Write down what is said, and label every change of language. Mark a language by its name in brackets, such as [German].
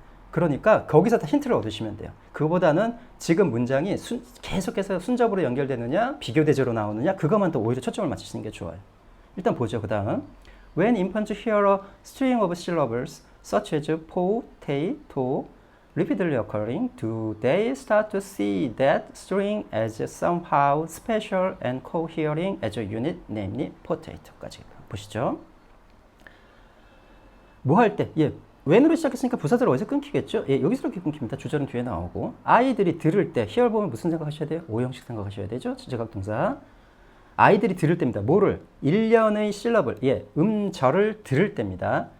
[Korean] 그러니까 거기서 다 힌트를 얻으시면 돼요. 그거보다는 지금 문장이 계속해서 순접으로 연결되느냐, 비교대조로 나오느냐, 그것만 더 오히려 초점을 맞추시는 게 좋아요. 일단 보죠. 그 다음. [English] When infants hear a string of syllables such as po, te, to, repeatedly occurring, do they start to see that string as somehow special and cohering as a unit, namely potato [Korean] 까지 보시죠. 뭐 할 때? when으로 시작했으니까 부사절 어디서 끊기겠죠? 여기서 이렇게 끊깁니다. 주절은 뒤에 나오고. 아이들이 들을 때, hear 보면 무슨 생각하셔야 돼요? 오형식 생각하셔야 되죠? 주제각 동사. 아이들이 들을 때입니다. 뭐를? 일련의 실러블, 음절을 들을 때입니다.